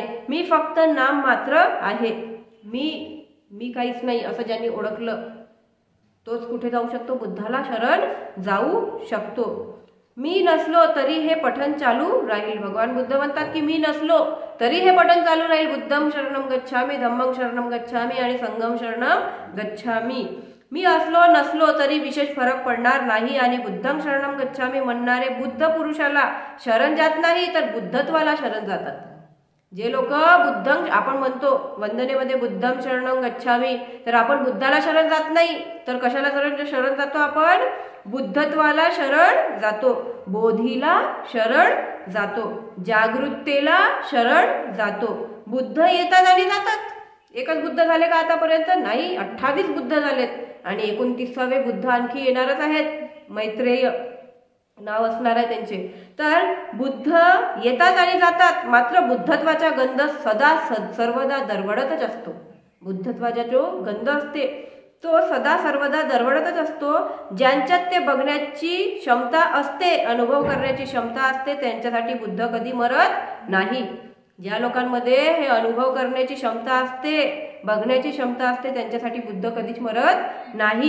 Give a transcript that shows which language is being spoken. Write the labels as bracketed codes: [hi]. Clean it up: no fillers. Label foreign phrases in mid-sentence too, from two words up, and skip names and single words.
[mr] मी फक्त नाम मात्र आहे, मी काहीच नाही असं ज्यांनी ओळखलं तोच कुठे जाऊ शकतो? बुद्धाला शरण जाऊ शकतो. मी नसलो तरी हे पठण चालू राहील. भगवान बुद्ध म्हणतात की मी नसलो तरी हे पठण चालू राहील. [pi] बुद्धं शरणं गच्छामी, धम्मं शरणं गच्छामी आणि संघं शरणं गच्छामी. [mr] मी असलो नसलो तरी विशेष फरक पडणार नाही आणि [pi] बुद्धं शरणं गच्छामी [mr] म्हणणारे बुद्ध पुरुषाला शरण जात नाही तर बुद्धत्वाला शरण जातात. जे लोक बुद्धं, आपण म्हणतो वंदनेमध्ये [pi] बुद्धं शरणं गच्छामी, [mr] तर आपण बुद्धाला शरण जात नाही तर कशाला शरण जातो? आपण बुद्धत्वाला शरण जातो, बोधीला शरण जातो, जागृततेला शरण जातो. बुद्ध येतात आणि जातात. एकच बुद्ध झाले का आतापर्यंत? नाही, 28 बुद्ध झालेत आणि 29वे बुद्ध आणखी येणारच आहेत. मैत्रेय नाव असणार आहे त्यांचे. तर बुद्ध येतात आणि जातात, मात्र बुद्धत्वाचा गंध सदा सर्वदा दरवळतच असतो. बुद्धत्वाचा जो गंध असते तो सदा सर्वदा दरवळतच असतो. ज्यांच्यात ते बघण्याची क्षमता असते, अनुभव करण्याची क्षमता असते, त्यांच्यासाठी बुद्ध कधी मरत नाही. ज्या लोकांमध्ये हे अनुभव करण्याची क्षमता असते, बघण्याची क्षमता असते, त्यांच्यासाठी बुद्ध कधीच मरत नाही.